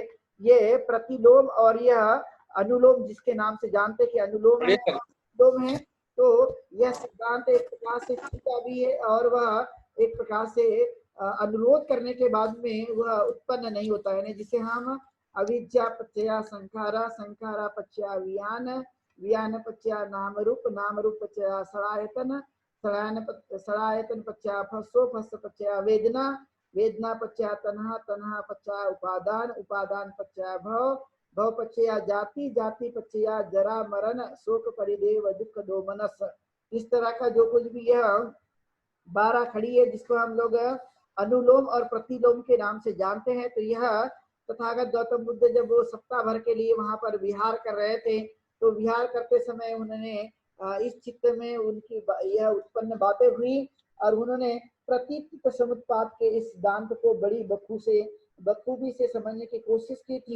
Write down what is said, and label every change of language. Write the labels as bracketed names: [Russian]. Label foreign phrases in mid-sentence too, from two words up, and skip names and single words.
[Hindi] ये प्रतिलोम और यह अनुलोम, जिसके नाम से जानते कि अनुलोम है अनुलोम है, तो यह सिद्धांत एक प्रकार से छिपा भी है, और वह एक प्रकार से अनुरोध करने के बाद में वह उत्पन्न नहीं होता है, जिसे हम [Pali] अविद्या पच्चया संखारा, संखारा पच्चया वियान, वियान पच्चया नाम रूप पच्चया सड़ायतन, सड़ायतन पच्चया फस्सो, फस्स पच्चया वेदना, वेदना पच्चया तन्हा, तन्हा पच्चया उपादान, उपादान पच्चया भव, भव पच्चया जाति, जाति पच्चया जरा मरण, शोक परिदेव दुख दोमनस। [Hindi] इस तरह का जो कुछ भी यह 12 खड़ी है, जिसको हम लोग अनुलोम और प्रतिलोम के नाम से जानते हैं, तो यह तथागत गौतम बुद्ध जब वो सप्ताह भर के लिए वहां पर विहार कर रहे थे, तो विहार करते समय उन्होंने इस चित्त में उनकी यह उत्पन्न बातें हुई और उन्होंने प्रतीक समुत्पाद के इस सिद्धांत को बड़ी बखूबी से समझने की कोशिश की थी।